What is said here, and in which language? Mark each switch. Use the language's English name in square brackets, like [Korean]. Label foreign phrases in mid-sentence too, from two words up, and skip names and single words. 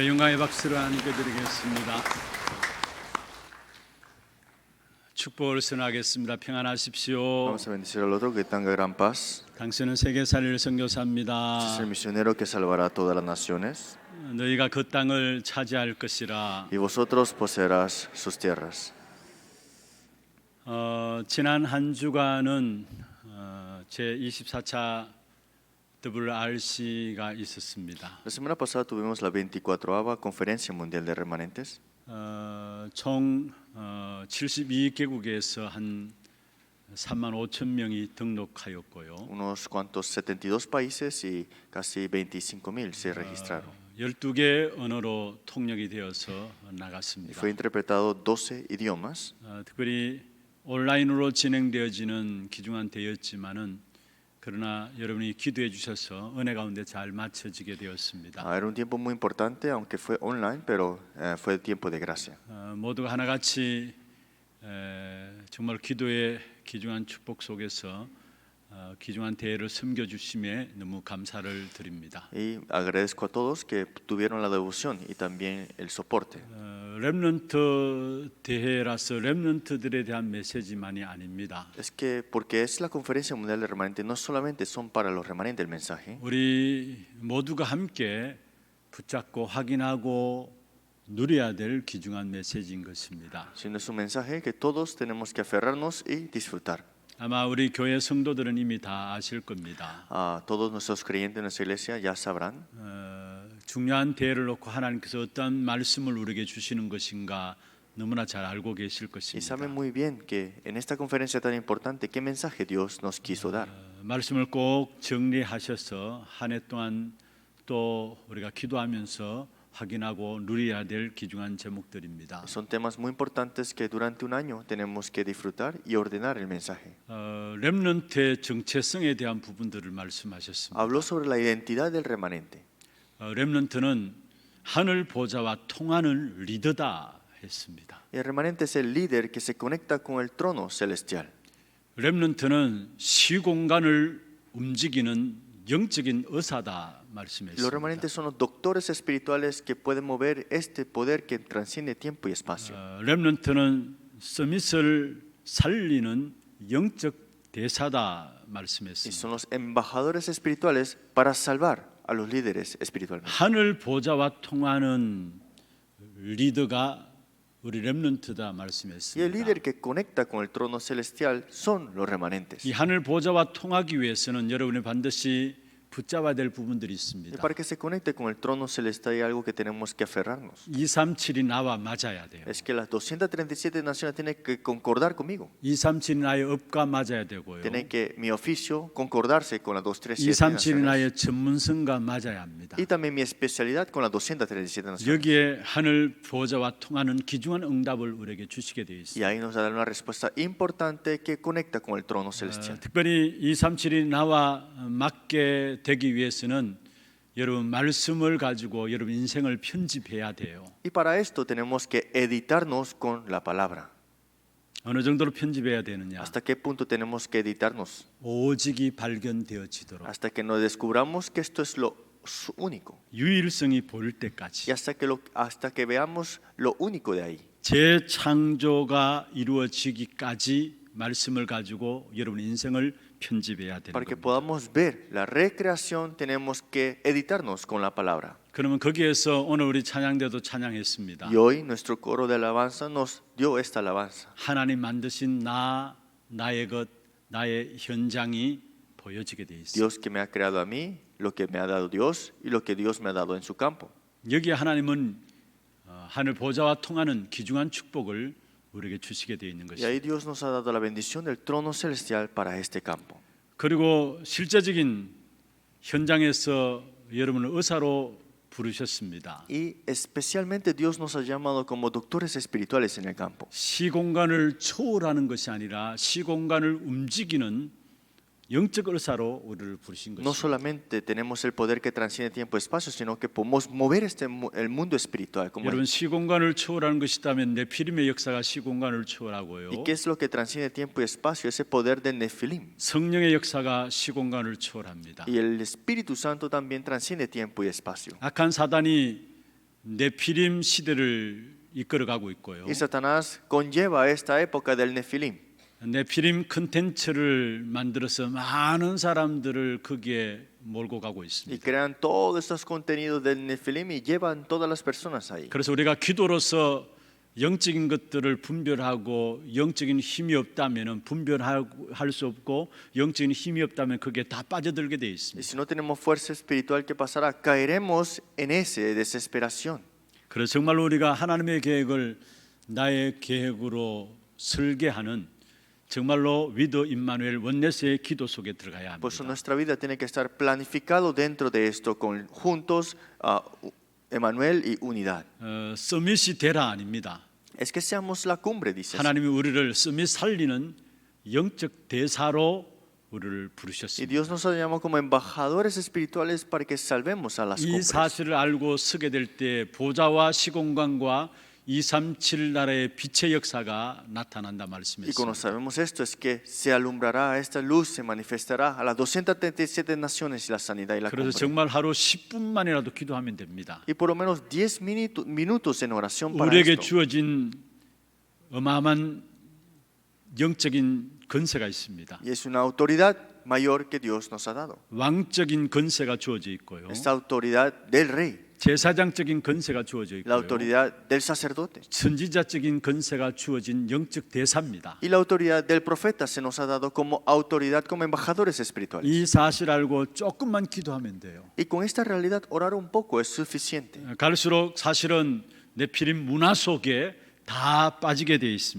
[Korean] 감사의 박수를 하나님께 드리겠습니다. 축복을 선하겠습니다. 평안하십시오. [Spanish] Vamos a bendecir al otro, que tenga gran paz. [Korean] 당신은 세계 살릴 [Spanish] Este es [Korean] 선교사입니다. [Spanish] el misionero que salvará a todas las naciones. [Korean] 너희가 그 땅을 차지할 것이라. [Spanish] Y vosotros poseerás sus tierras. [Korean] 지난 한 주간은 제 24차 WRC가 있었습니다. [Spanish] La semana pasada tuvimos la 24ª Conferencia Mundial de Remanentes. [Korean] 총 72개국에서 한 3만 5천 명이 등록하였고요. [Spanish] Unos cuantos 72 países y casi 25,000 se registraron. [Korean] 12개 언어로 통역이 되어서 [Spanish] Y [Korean] 나갔습니다. [Spanish] fue interpretado 12 idiomas. [Korean] 특별히 온라인으로 진행되어지는 귀중한 대회였지만은 그러나 여러분이 기도해 주셔서 은혜 가운데 잘 마쳐지게 되었습니다. [Spanish] Era un tiempo muy importante, aunque fue online, pero fue tiempo de gracia. [Korean] 모두가 하나같이 정말 기도의 귀중한 축복 속에서 귀중한 대회를 섬겨 주심에 너무 감사를 드립니다. [Spanish] Y agradezco a todos que tuvieron la devoción y también el soporte. [Korean] 렘넌트 대회라서 렘넌트들에 대한 메시지만이 아닙니다. [Spanish] Es que porque es la Conferencia Mundial de Remanentes, no solamente son para los remanentes el mensaje, [Korean] 우리 모두가 함께 붙잡고 확인하고 누려야 될 귀중한 메시지인 것입니다. [Spanish] sino es un mensaje que todos tenemos que aferrarnos y disfrutar. [Korean] 아마 우리 교회 성도들은 이미 다 아실 겁니다. [Spanish] Todos nuestros creyentes en nuestra iglesia ya sabrán [Korean] 중요한 대회를 놓고 하나님께서 어떤 말씀을 우리에게 주시는 것인가 너무나 잘 알고 계실 [Spanish] y [Korean] 것입니다. [Spanish] saben muy bien que en esta conferencia tan importante, ¿qué mensaje Dios nos quiso dar? [Korean] 말씀을 꼭 정리하셔서 한 해 동안 또 우리가 기도하면서 확인하고 누려야 될 귀중한 제목들입니다. [Spanish] Son temas muy importantes que durante un año tenemos que disfrutar y ordenar el mensaje. [Korean] 렘넌트의 정체성에 대한 부분들을 말씀하셨습니다. [Spanish] Habló sobre la identidad del remanente. [Korean] 렘넌트는 하늘 보좌와 통하는 리더다 했습니다. [Spanish] El remanente es el líder que se conecta con el trono celestial. [Korean] 렘넌트는 시공간을 움직이는 영적인 의사다 [Spanish] Los [Korean] 말씀했습니다. [Spanish] remanentes son los doctores espirituales que pueden mover este poder que transciende tiempo y espacio. [Korean] 렘넌트는 서밋을 살리는 영적 대사다 [Spanish] Y [Korean] 말씀했습니다. [Spanish] son los embajadores espirituales para salvar a los líderes espiritualmente. [Korean] 하늘 보좌와 통하는 리더가 우리 렘넌트다 [Spanish] Y el [Korean] 말씀했습니다. [Spanish] líder que conecta con el trono celestial son los remanentes. [Korean] 이 하늘 보좌와 통하기 위해서는 여러분이 반드시 붙잡아야 될 부분들이 [Spanish] Y [Korean] 있습니다. [Spanish] para que se conecte con el trono celestial hay algo que tenemos que aferrarnos. [Korean] 237이 나와 맞아야 돼요. [Spanish] Es que las 237 naciones tienen que concordar conmigo. [Korean] 237이 나의 업과 맞아야 되고요. [Spanish] Tienen que mi oficio concordarse con las 237 [Korean] 237이 [Spanish] naciones. [Korean] 나의 전문성과 맞아야 합니다. [Spanish] Y también mi especialidad con las 237 naciones. [Korean] 여기에 하늘 보좌와 통하는 귀중한 응답을 우리에게 주시게 되어 [Spanish] Y [Korean] 있습니다. [Spanish] ahí nos da una respuesta importante que conecta con el trono celestial. [Korean] 특별히 237이 나와 맞게 되기 위해서는 여러분 말씀을 가지고 여러분 인생을 편집해야 돼요. [Spanish] Y para esto tenemos que editarnos con la palabra. [Korean] 어느 정도로 편집해야 되느냐? [Spanish] ¿Hasta qué punto tenemos que editarnos? [Korean] 오직이 발견되어지도록 [Spanish] Hasta que nos descubramos que esto es lo único. [Korean] 유일성이 보일 [Spanish] Y [Korean] 때까지 [Spanish] hasta que veamos lo único de ahí. [Korean] 재창조가 이루어지기까지 말씀을 가지고 여러분 인생을 편집해야 되는 [Spanish] Para que [Korean] 겁니다. [Spanish] podamos ver la recreación tenemos que editarnos con la palabra. [Korean] 그러면 거기에서 오늘 우리 찬양대도 찬양했습니다. [Spanish] Y hoy nuestro coro de alabanza nos dio esta alabanza. [Korean] 하나님 만드신 나의 것, 나의 현장이 보여지게 돼 있어요. [Spanish] Dios que me ha creado a mí, lo que me ha dado Dios y lo que Dios me ha dado en su campo. [Korean] 여기에 하나님은 하늘 보좌와 통하는 귀중한 축복을 우리에게 주시게 되어 있는 [Spanish] Y ahí [Korean] 것입니다. [Spanish] Dios nos ha dado la bendición del trono celestial para este campo. [Korean] 그리고 실제적인 현장에서 여러분을 의사로 부르셨습니다. [Spanish] Y especialmente Dios nos ha llamado como doctores espirituales en el campo. [Korean] 시공간을 초월하는 것이 아니라 시공간을 움직이는 영적 의사로 우리를 부르신 [Spanish] No [Korean] 것입니다. [Spanish] solamente tenemos el poder que transciende tiempo y espacio, sino que podemos mover el mundo espiritual. Como [Korean] 여러분 시공간을 초월하는 것이다면 네피림의 역사가 시공간을 초월하고요. [Spanish] ¿Y qué es lo que transciende tiempo y espacio? Ese poder de Nefilim. [Korean] 성령의 역사가 시공간을 초월합니다. [Spanish] Y el Espíritu Santo también transciende tiempo y espacio. [Korean] 악한 사단이 네피림 시대를 이끌어가고 있고요. [Spanish] Y Satanás conlleva esta época del Nefilim. [Korean] 네피림 컨텐츠를 만들어서 많은 사람들을 거기에 몰고 가고 [Spanish] Y [Korean] 있습니다. [Spanish] crean todos estos contenidos del Nefilim y llevan todas las personas ahí. [Korean] 그래서 우리가 기도로서 영적인 것들을 분별하고 영적인 힘이 없다면 분별할 수 없고 영적인 힘이 없다면 그게 다 빠져들게 돼 [Spanish] Y [Korean] 있습니다. [Spanish] si no tenemos fuerza espiritual, ¿qué pasará? Caeremos en ese desesperación. [Korean] 그래서 정말로 우리가 하나님의 계획을 나의 계획으로 설계하는 정말로 위드 임마누엘 원네스의 기도 속에 들어가야 [Spanish] Por eso [Korean] 합니다. [Spanish] nuestra vida tiene que estar planificado dentro de esto, con juntos Emmanuel y unidad. [Korean] 서밋이 되라 아닙니다. [Spanish] Es que seamos la cumbre, dice. [Korean] 하나님이 우리를 서밋 살리는 영적 대사로 우리를 [Spanish] Y [Korean] 부르셨습니다. [Spanish] Dios nos ha llamado como embajadores espirituales para que salvemos a las [Korean] 이 [Spanish] cumbres. [Korean] 사실을 알고 서게 될 때 보좌와 시공간과 237 나라의 빛의 역사가 나타난다 [Spanish] Y cuando [Korean] 말씀했습니다. [Spanish] sabemos esto es que se alumbrará, esta luz se manifestará a las 237 naciones y la sanidad y la [Korean] 그래서 [Spanish] cumbre. [Korean] 정말 하루 10분만이라도 기도하면 됩니다. [Spanish] Y por lo menos 10 minutos en oración para [Korean] 우리에게 [Spanish] esto. [Korean] 주어진 어마어마한 영적인 권세가 있습니다. [Spanish] Y es una autoridad mayor que Dios nos ha dado. [Korean] 왕적인 권세가 주어져 있고요. [Spanish] Esta autoridad del rey, [Korean] 제사장적인 권세가 주어져 [Spanish] la [Korean] 있고요. [Spanish] autoridad del sacerdote [Korean] 선지자적인 권세가 주어진 영적 대사입니다. [Spanish] y la autoridad del profeta se nos ha dado como autoridad, como embajadores espirituales. [Korean] 이 사실 알고 조금만 기도하면 돼요. [Spanish] Y con esta realidad orar un poco es suficiente. [Korean] 갈수록 사실은 네피림 문화 속에 다 빠지게 되어 있습니다.